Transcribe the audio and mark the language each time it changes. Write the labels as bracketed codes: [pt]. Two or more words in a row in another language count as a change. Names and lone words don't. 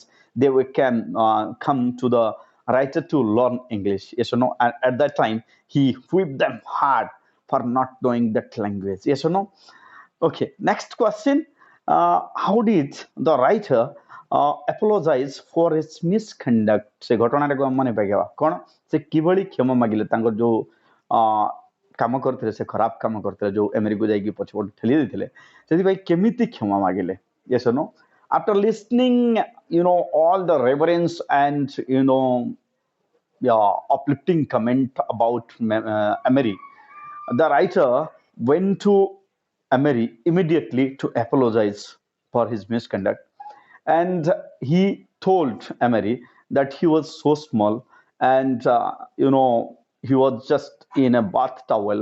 [en] They can come to the writer to learn English. Yes or no? And at that time, he whipped them hard for not knowing that language. Yes or no? Okay. Next question. How did the writer apologize for his misconduct? [or] ସେ ଘଟଣାଟାକୁ ଆମମାନେ ପାଇଗବା କ'ଣ ସେ କିଭଳି କ୍ଷମା ମାଗିଲେ ତାଙ୍କର ଯୋଉ କାମ କରିଥିଲେ ସେ ଖରାପ କାମ କରିଥିଲେ ଯୋଉ ଏମେରିକୁ ଯାଇକି ପଛପଟୁ ଠେଲି ଦେଇଥିଲେ ସେଥିପାଇଁ କେମିତି କ୍ଷମା ମାଗିଲେ. [en] Yes or no? After listening, all the reverence and uplifting comment about Emery, the writer went to Emery immediately to apologize for his misconduct, and he told Emery that he was so small, and he was just in a bath towel.